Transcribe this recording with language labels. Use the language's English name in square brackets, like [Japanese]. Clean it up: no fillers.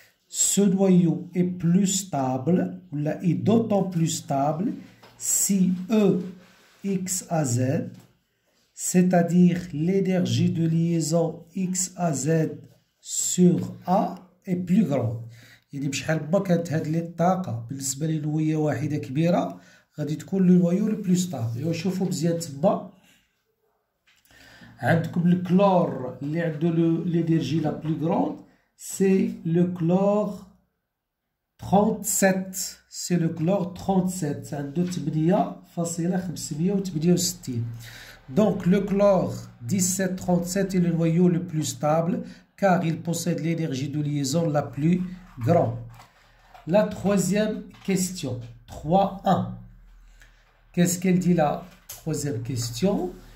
[French] Ce noyau est plus stable, est d'autant plus stable si E, X à Z, c'est-à-dire l'énergie de liaison X à Z sur A est plus grande. [Arabic] يعني بشحال ما كانت هاد الطاقة بالنسبة لنوية واحدة كبيرة غادي تكون [French] لو نويو لو بلو ستابل. [Arabic] ايوا شوفوا مزيان تما عندكم الكلور اللي عنده [French] l'énergie la plus grande c'est le chlore 37. C'est le chlore 37 [Arabic] عنده [French] 8.568. Donc le chlore 1737 est le noyau le plus stable car il possède l'énergie de liaison la plus grande. La troisième question, 3.1. Qu'est-ce qu'elle dit la troisième question?